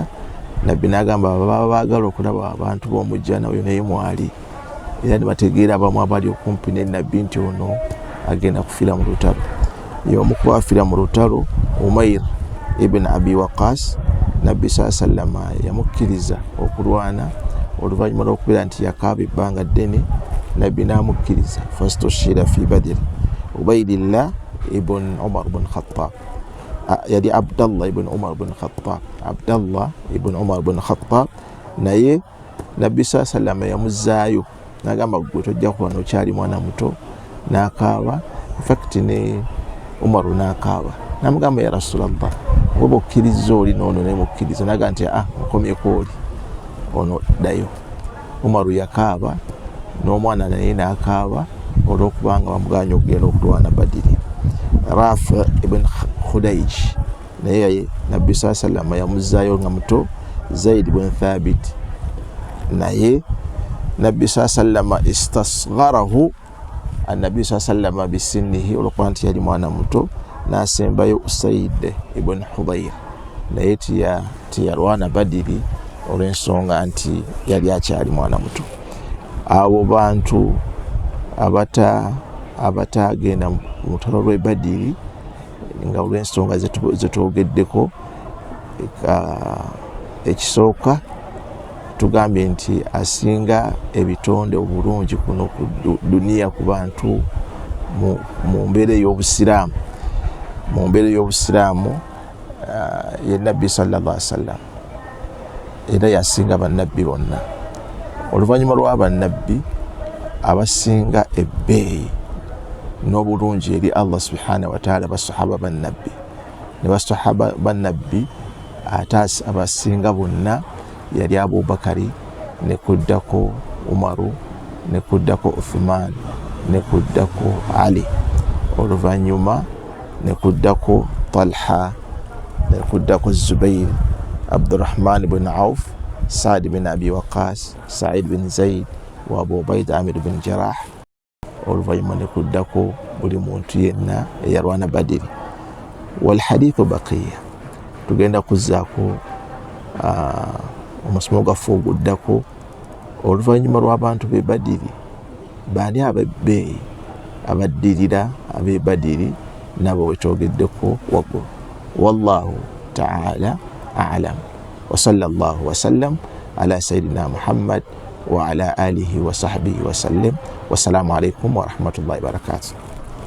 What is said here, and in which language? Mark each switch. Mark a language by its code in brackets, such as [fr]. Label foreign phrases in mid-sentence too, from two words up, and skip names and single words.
[lg] Nabbi n'agamba baba baagala okulaba abantu b'omujjana oyo naye mwali, era ne bategeera abamu abali okumpi ne nabbi nti ono agenda kufiira mu lutalo. Y'omu ku bafiira mu lutalo Umair ibn Abi Waqas, nabbi sallama yamukkiriza okulwana oluvannyuma lw'okubeera nti yakaaba ebbanga ddene. Nabbi n'amukkiriza [ar] فاستشهد في بدر [lg] Ubaydillah ibn Umar ibn Khattab, yali Abdallah ibn Umar ibn Khattab, Abdallah ibn Umar ibn Khattab, naye nabbi sallama yamuzaayo n'agamba gwe tojja kulwana okyali mwana muto. N'akaaba, [en] in fact [lg] ne Umaru n'akaaba, n'amugamba [ar] يا رسول الله [lg] oba okkiriza oli n'ono naye mukkiriza. N'agamba nti nkomyeko oli ono ddayo. Umaru yakaaba n'omwana naye n'akaaba olw'okubanga bamuganya okugenda okulwana Badiri. Rafi ibn Khudayj naye nabbi sallama yamuzaayo nga muto. Zaid ibn Thabit naye nabbi sallama [ar] استصغره النبي سلم بسنه [lg] olwokuba nti yali mwana muto. N'asembayo Usaid ibn Hudayr naye tiyalwana Badiri olw'ensonga nti yali akyali mwana muto. Abo bantu abatagenda mu lutalo lw'e Badiri nga olw'ensonga zetwogeddeko, ekisooka tugambye nti asinga ebitonde obulungi kuno ku duniya ku bantu mu mbeera ey'obusiraamu. Mu mbeera ey'obusiraamu ye nabbi [ar] صلى الله عليه وسلم, [lg] era yasinga bannabbi bonna. Oluvannyuma lw'abannabbi abasinga ebbeeyi n'obulungi eri [ar] الله سبحانه وتعالى [lg] basahaba bannabbi, ne basahaba bannabbi ate abasinga bonna yali Abubakari, ne kuddako Umaru, ne kuddako Uthman, ne kuddako Ali, oluvannyuma ne kuddako Talha, ne kuddako Zubair, Abdurrahman ibn Auf, Saad ibn Abi Waqas, Sa'id bin Zaid wa Abu Ubaida Amir bin Jarrah, oluvannyuma ne kuddako buli muntu yenna eyalwana Badiri. [ar] والحديث باقية, [lg] tugenda kuzzaako omusomo gwaffe oguddako oluvannyuma lw'abantu b'e Badiri. Baani ab'ebbeeyi abaddirira ab'e Badiri nabo wetwogeddeko waggulu. [ar] والله تعالى أعلم. وصلى الله وسلم على سيدنا محمد وعلى آله وصحبه وسلم. والسلام عليكم ورحمة الله وبركاته.